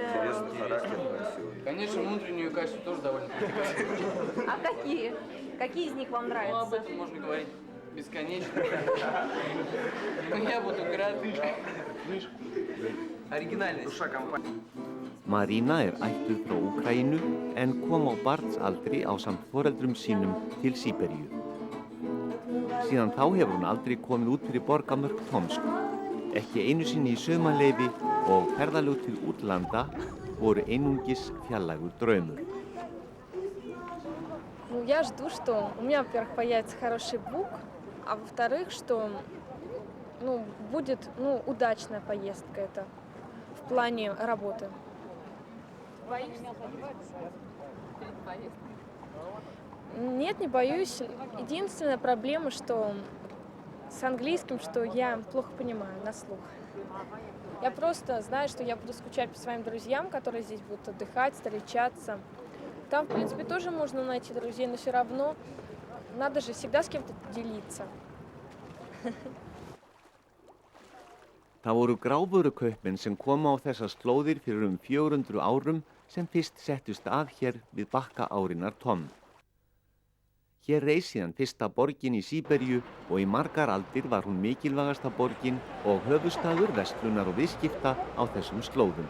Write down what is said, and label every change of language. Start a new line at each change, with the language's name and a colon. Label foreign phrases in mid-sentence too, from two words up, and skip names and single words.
Russian: Интересный характер красивый. Конечно, внутренние качества тоже довольно красивые. А какие? Какие из них вам Ну, об нравятся? этом можно говорить бесконечно. Но я буду кратко. Оригинальность. Душа компании.
Icelandic: Marina ættuð frá Úkraínu en kom á barnsaldri ásamt foreldrum sínum til Síberíu. Síðan þá hefur hún aldrei komið út fyrir borgarmörk Tomsk. Ekki einu sinni í sumarleyfi og ferðalög til útlanda voru einungis fjarlægur draumur.
Russian: Ну, я жду, что у меня, во-первых, появится хороший бук, а во-вторых, что будет удачная поездка это в плане работы. Нет, не боюсь. Единственная проблема, что с английским, что я плохо понимаю на слух. Я просто знаю, что я буду скучать по своим друзьям, которые здесь будут отдыхать, встречаться. Там, в принципе, тоже можно найти друзей, но все равно надо же всегда с кем-то делиться.
Icelandic: Það voru grávörukaupmenn sem koma á þessar slóðir fyrir 400 árum sem fyrst settust að hér við bakka árinnar Tom. Hér reis síðan fyrsta borgin í Síberíu og í margar aldir var hún mikilvægasta borgin og höfuðstaður verslunar og viðskipta á þessum slóðum.